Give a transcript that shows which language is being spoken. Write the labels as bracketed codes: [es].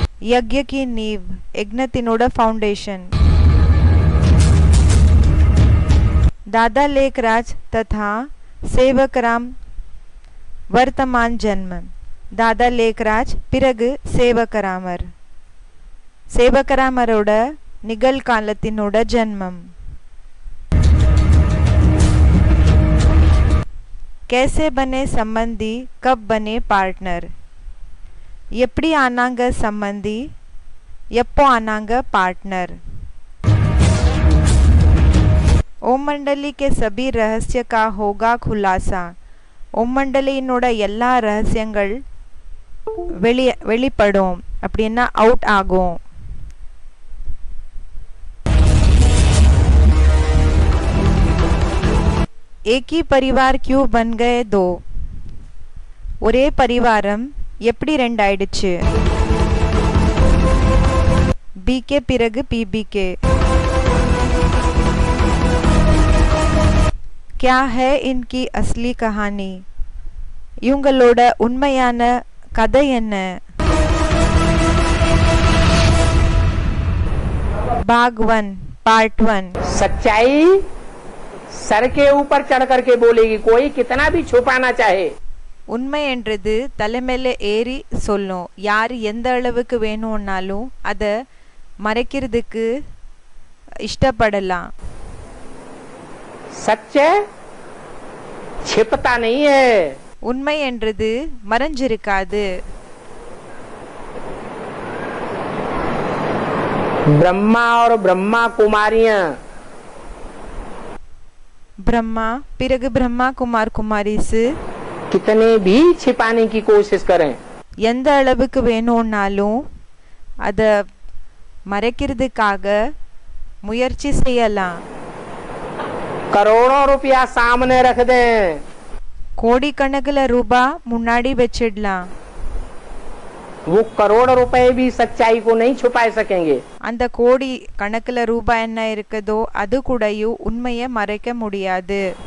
[hi] यज्ञ की नींव, यज्ञத்தினோட फाउंडेशन। दादा लेखराज तथा सेवकराम वर्तमान जन्म। [ta] दादा लेखराज பிறகு சேவகராமர், சேவகராமரோட நிகழ்காலத்தினோட ஜன்மம்। [hi] कैसे बने संबंधी, कब बने पार्टनर। [ta] எப்படி ஆனாங்க சம்பந்தி, எப்போ ஆனாங்க பார்ட்னர்। [hi] ओम मंडली के सभी रहस्य का होगा खुलासा। [ta] ओम मंडलिயினோட எல்லா ரகசியங்கள் வெளிப்படும், அப்படின்னா அவுட் ஆகும்। [hi] एक ही परिवार क्यों बन गए दो। [ta] ஒரே பரிவாரம் எப்படி ரெண்டாயிடுச்சு। பிகே பிறகு பிபிகே। [hi] क्या है इनकी असली कहानी, [ta] இவங்களோட உண்மையான கதை என்ன। [hi] भाग 1 पार्ट 1। सच्चाई सर के ऊपर चढ़ करके बोलेगी, कोई कितना भी छुपाना चाहे। [ta] உண்மை என்றது தலைமையில ஏறி சொல்லும், யார் எந்த அளவுக்கு வேணும்னாலும் அதை மறைக்கிறதுக்கு இஷ்டப்படலாம்। [hi] सच छिपता नहीं है। [ta] உண்மை என்றது மறைஞ்சிருக்காது। [hi] ब्रह्मा और ब्रह्मा कुमारियां, [ta] ब्रह्मा பிறகு பிரம்மா குமார் குமாரிஸ் [hi] कितने भी छिपाने की कोशिश करें, [ta] எந்த அளவுக்கு வேணும்னாலும் அதை மறைக்கிறதுக்காக முயற்சி செய்யலாம்। [hi] करोड़ों रुपया सामने रख दें, [ta] கோடிக்கணக்கில் ரூபாய் முன்னாடி வச்சிடலாம், [hi] वो करोड़ रुपए भी सच्चाई को नहीं छुपा सकेंगे। [ta] அந்த கோடி கணக்கில் ரூபாய் என்ன இருக்குதோ அது கூடயும் உண்மையை மறைக்க முடியாது।